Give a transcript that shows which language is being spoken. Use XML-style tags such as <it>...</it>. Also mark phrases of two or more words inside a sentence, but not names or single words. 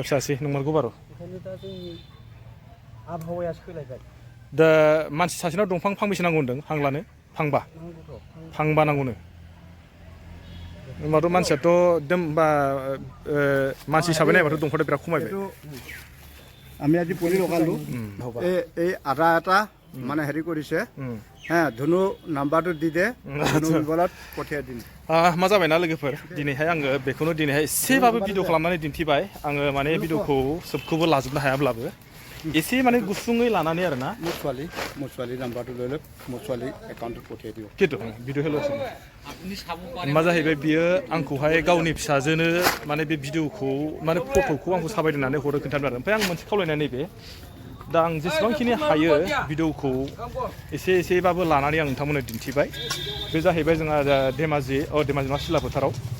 <brx>फिसासै नंमारगौ बारु ओंखायनो दा जोंनि आबहावाया सोलायबाय दा मानसि सासेनाव दंफां फांबेसे नांगौ होनदों हां लानो फांबा नांगौनो होनबाथ' मानसियाथ' एकदम बा मानसि हिसाबै नायबाथ' दंफांआ बिराद खमायबाय</brx> <as>আমি আজি পুলি লগালোঁ এই আদা এটা মানে হেৰি কৰিছে হে ধুনু নাম্বাৰটো দি দে ধুনু মোবাইলত পঠিয়াই দিম</as> <brx>मा जाबायना लोगोफोर दिनैहाय आङो बेखौनो दिनैहाय एसेबाबो भिडिअ खालामनानै दिन्थिबाय आङो माने भिडिअखौ सोबखौबो लाजोबनो हायाब्लाबो एसे माने गुसुङै लानानै आरो ना</brx> <as>মোৰ ছোৱালী নাম্বাৰটো লৈ লওক মোৰ ছোৱালী একাউণ্টত পঠিয়াই দিওঁ</as> <brx>किन्तु भिडिअ हेल'सो मा जाहैबाय बियो आंखौहाय गावनि फिसाजोनो माने बे भिडिअखौ माने फट'खौ आंखौ साबायदोंनानै हरो खोन्थादों आरो ओमफ्राय आं मोनसे खावलायनाय नैबे दा आं जेसेबांखिनि हायो भिडिअखौ एसेबाबो लानानै आं नोंथांमोननो दिन्थिबाय बे जाहैबाय जोंहा धेमाजि मा सिला फोथाराव</brx>